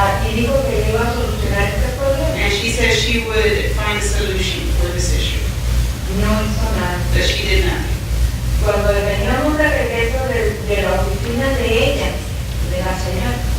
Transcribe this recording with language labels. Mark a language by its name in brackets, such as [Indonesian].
[Spanish] Y dijo que iba a solucionar este problema. [English] And she said she would find a solution for this issue, [Spanish] No hizo nada. [English] but she did nothing. [Spanish] Cuando veníamos de regreso de la oficina de ella, de la señora,